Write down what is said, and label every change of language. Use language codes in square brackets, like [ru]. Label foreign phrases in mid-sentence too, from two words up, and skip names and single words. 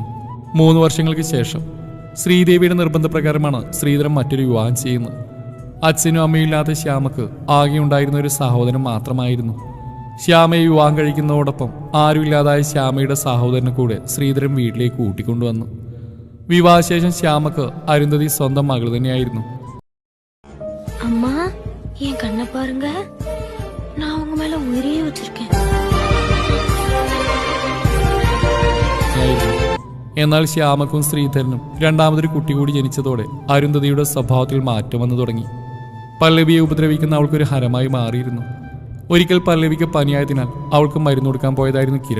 [ml] 3 വർഷങ്ങൾക്ക് ശേഷം ശ്രീദേവിയുടെ നിർബന്ധപ്രകാരമാണ് ശ്രീധരൻ മറ്റൊരു വിവാഹം ചെയ്യുന്നത്. അച്ഛനും അമ്മയും ഇല്ലാത്ത ശ്യാമക്ക് ആകെ ഉണ്ടായിരുന്ന ഒരു സഹോദരൻ മാത്രമായിരുന്നു. ശ്യാമയെ വിവാഹം കഴിക്കുന്നതോടൊപ്പം ആരുമില്ലാതായ ശ്യാമയുടെ സഹോദരനെ കൂടെ ശ്രീധരൻ വീട്ടിലേക്ക് കൂട്ടിക്കൊണ്ടുവന്നു. വിവാഹശേഷം ശ്യാമക്ക് അരുന്ധതി സ്വന്തം മകൾ തന്നെയായിരുന്നു. [ta] அம்மா என் கண்ணை பாருங்க, நான் உங்க மேல உயிரையே வச்சிருக்கேன். [ml] എന്നാൽ ശ്യാമക്കും ശ്രീധരനും രണ്ടാമതൊരു കുട്ടി കൂടി ജനിച്ചതോടെ അരുന്ധതിയുടെ സ്വഭാവത്തിൽ മാറ്റം വന്നു തുടങ്ങി. പല്ലവിയെ ഉപദ്രവിക്കുന്ന അവൾക്കൊരു ഹരമായി മാറിയിരുന്നു. ഒരിക്കൽ പല്ലവിക്ക് പനിയായതിനാൽ അവൾക്ക് മരുന്ന് കൊടുക്കാൻ പോയതായിരുന്നു കിരൺ.